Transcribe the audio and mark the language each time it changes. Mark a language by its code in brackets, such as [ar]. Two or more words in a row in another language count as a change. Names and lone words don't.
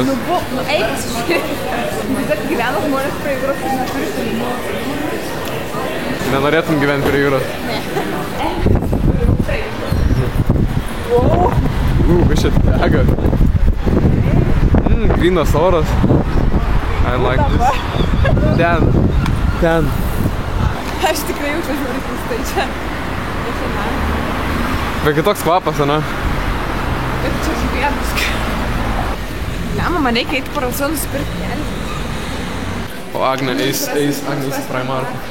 [lt] Nu eik pasižiūrėti. Bet gyvena žmonės prie jūros ir neturi šunimo. Nenorėtum gyventi prie jūros? Ne. Wow. Kas čia dega? Grynas oras. [en] I like this. [lt] Ten. Aš tikrai jaučiu žiūrį keistai čia. Bet kitoks kvapas, ane? Bet čia žvėrus. Lema, man reikia eiti parduotuvę nusipirkti kelnes. O Agne eis į Primark.